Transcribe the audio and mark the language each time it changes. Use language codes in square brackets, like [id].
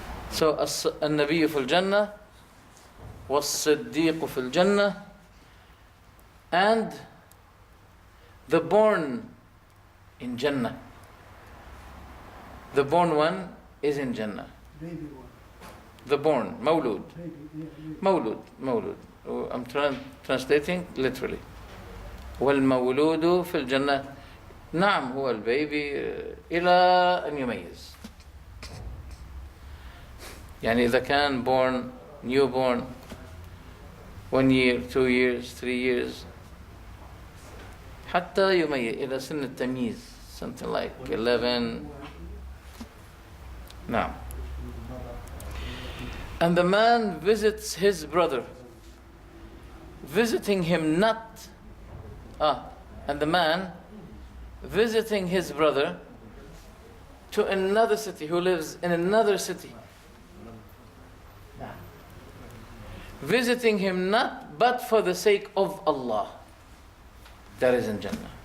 [en] So [ar] An-Nabiyyu fil Jannah, was-Siddiq fil Jannah, [en] and the born in Jannah. The born one is in Jannah. Baby one. The born, Mawlud. Baby, yeah. Mawlud. I'm translating literally. [ar] والمولود في الجنة. نعم هو البيبي إلى أن يميز. يعني إذا كان [en] born, newborn, 1 year, 2 years, 3 years, [ar] حتى يميز إلى سن التمييز, [en] something like 11. Now, and the man visits his brother, visiting him not. And the man visiting his brother to another city, who lives in another city, visiting him not but for the sake of Allah. That is in Jannah.